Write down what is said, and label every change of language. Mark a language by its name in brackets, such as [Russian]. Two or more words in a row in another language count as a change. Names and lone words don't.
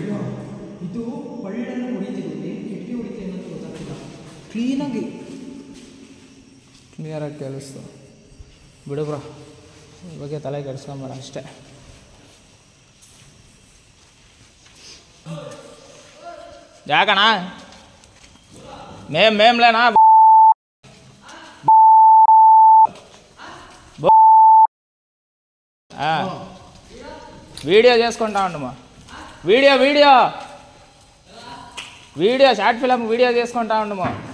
[Kannada] ಇದು ಪಳ್ಳನ್ನು ಹೊಡಿತಿದ್ದೀವಿ, ಕಿಟಕಿ ಹೊಡಿತೀವಿ ಅನ್ನೋದು ಗೊತ್ತಾಗಿಲ್ಲ. ಕ್ಲೀನಾಗಿ ಕ್ಲಿಯರಾಗಿ ಕೇಳಿಸ್ತು. ಬಿಡು ಬ್ರೋ, ಈ ಬಗ್ಗೆ ತಲೆ ಕೆಡಿಸ್ಕೊಂಬೇಡ ಅಷ್ಟೇ. [Telugu] ಯಾಕಣ್ಣ మేంలేనా వీడియో చేసుకుంటా ఉండమా, వీడియో షార్ట్ ఫిల్మ్ వీడియో చేసుకుంటా ఉండము.